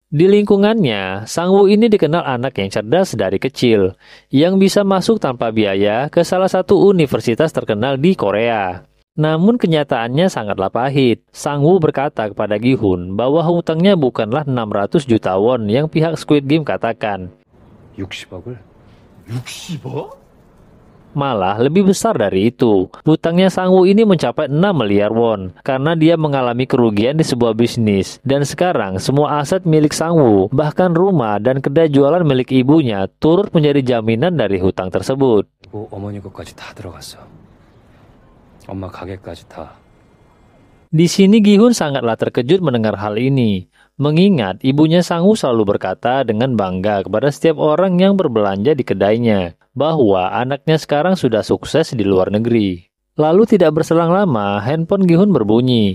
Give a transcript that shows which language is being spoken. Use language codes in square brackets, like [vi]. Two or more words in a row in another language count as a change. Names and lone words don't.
[id] Di lingkungannya, Sang-woo ini dikenal anak yang cerdas dari kecil, yang bisa masuk tanpa biaya ke salah satu universitas terkenal di Korea. Namun kenyataannya sangatlah pahit. Sang-woo berkata kepada Gi-hun bahwa hutangnya bukanlah 600 juta won yang pihak Squid Game katakan. [ko] 60억을? 60억? [id] Malah lebih besar dari itu. Hutangnya Sang-woo ini mencapai 6 miliar won karena dia mengalami kerugian di sebuah bisnis. Dan sekarang semua aset milik Sang-woo, bahkan rumah dan kedai jualan milik ibunya, turut menjadi jaminan dari hutang tersebut. [ko] 어머니 것까지 다 들어갔어. 엄마 가게까지 다. [id] Di sini Gi-hun sangatlah terkejut mendengar hal ini. Mengingat ibunya Sang-woo selalu berkata dengan bangga kepada setiap orang yang berbelanja di kedainya bahwa anaknya sekarang sudah sukses di luar negeri. Lalu tidak berselang lama, handphone Gi-hun berbunyi.